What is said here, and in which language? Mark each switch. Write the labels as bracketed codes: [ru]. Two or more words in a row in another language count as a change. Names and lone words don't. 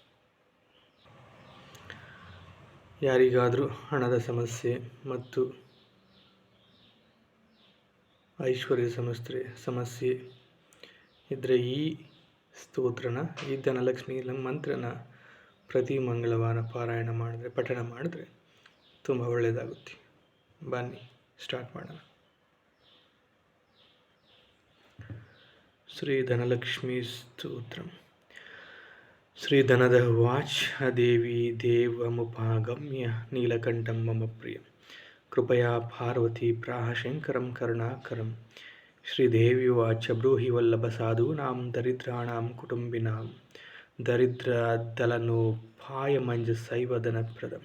[kn] ಯಾರಿಗಾದರೂ ಹಣದ ಸಮಸ್ಯೆ ಮತ್ತು ಐಶ್ವರ್ಯ ಸಮಸ್ಯೆ ಇದ್ದರೆ ಈ ಸ್ತೋತ್ರನ, ಈ ಧನಲಕ್ಷ್ಮಿ ಮಂತ್ರನ ಪ್ರತಿ ಮಂಗಳವಾರ ಪಠಣ ಮಾಡಿದ್ರೆ ತುಂಬ ಒಳ್ಳೆಯದಾಗುತ್ತೆ. ಬನ್ನಿ ಸ್ಟಾರ್ಟ್ ಮಾಡೋಣ. ಶ್ರೀ ಧನಲಕ್ಷ್ಮಿ ಸ್ತೋತ್ರ. [sa] ಶ್ರೀ ಧನದ ವಾಚ ದೇವಿ ದೇವಮುಪಾಗಮ್ಯ ನೀಲಕಂಠಂ ಮಮ ಪ್ರಿಯ ಕೃಪಯಾ ಪಾರ್ವತಿ ಪ್ರಾಹ ಶಂಕರಂ ಕರುಣಾಕರಂ. ಶ್ರೀದೇವಿ ವಾಚ ಬ್ರೂಹಿ ವಲ್ಲಭ ಸಾಧೂನಾಂ ದರಿದ್ರಾಣಾಂ ಕುಟುಂಬಿನಾಂ ದರಿದ್ರದಲನೋಪಾಯಮಂಜಸೈವ ಧನಪ್ರದಂ.